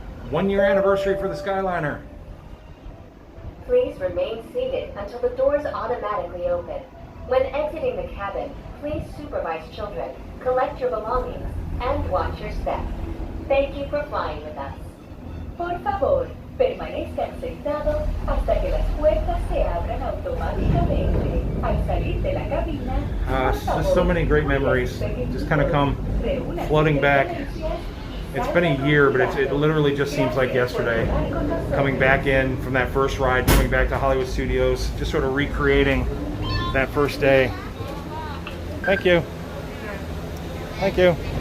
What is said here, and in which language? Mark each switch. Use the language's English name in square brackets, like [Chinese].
[English] 1 year anniversary for the Skyliner. Please remain seated until the doors automatically open. When exiting the cabin, please supervise children, collect your belongings, and watch your step. Thank you for flying with us. [Spanish] Por favor, permanezcan sentados hasta que las puertas se abran automáticamente. Al salir de la cabina, [English] Just so many great memories just kind of come flooding back. It's been a year, but it literally just seems like yesterday. Coming back in from that first ride, coming back to Hollywood Studios, just sort of recreating that first day. Thank you. Thank you.